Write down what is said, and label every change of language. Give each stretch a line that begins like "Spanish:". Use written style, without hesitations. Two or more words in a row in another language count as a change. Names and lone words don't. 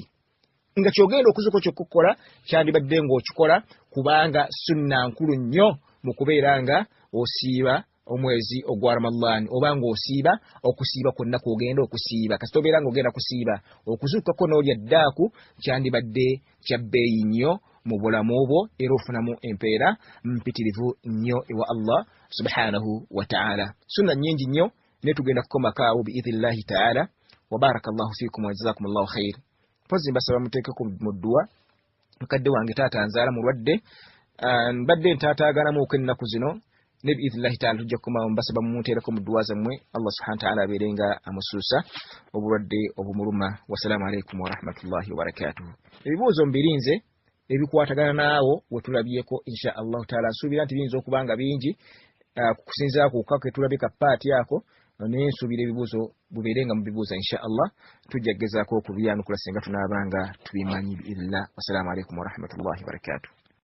Ganda: Nga kyogenda okuzuuka kyokkola kyandibadde ng'okikola kubanga sunna nkulu nnyo mu kubeera nga osiiba omwezi ogwa Ramadan oba ng'osiiba okusiiba kwonna kw'ogenda okusiiba. Kasita obeera ng'ogenda kusiiba okuzuukako n'olya ddaaku kyandibadde kya bbeeyi nnyo mu bulamu bwo era ofunamu empeera mpitirivu nnyo ewa
Arabic: الله سبحانه وتعالى.
Ganda: Sunna nnyingi nnyo naye tugenda kukomakaawo
Arabic: بإذن الله تعالى. وبارك الله فيكم وجزاكم الله خيرا.
Ganda: Mpozi mbasaba muteekeko mu dduwa mukadde wange taata nzaala mulwadde mbadde ntaataaganamu okwennaku zino ne
Arabic: بإذن الله تعالى
Ganda: tujja kukomawo mbasaba mumuteereko mu dduwa zammwe
Arabic: الله سبحانه وتعالى
Ganda: abeerenga amusuusa obulwadde obumuluma.
Arabic: والسلام عليكم ورحمة الله وبركاته.
Ganda: Ebibuuzo mbirinze ebikwatagana naawo wetulabyeko
Arabic: إن شاء الله تعالى.
Ganda: Nsuubira nti biyinza okuba nga bingi kusinziira ku kako tulabye ka paati ako naye nsuubira ebibuuzo bubeerenga mu bibuuza
Arabic: إن شاء الله
Ganda: tujja kugezaako okubyanukula singa tunaabanga tubimanyi biidhnillah.
Arabic: والسلام عليكم ورحمة الله وبركاته.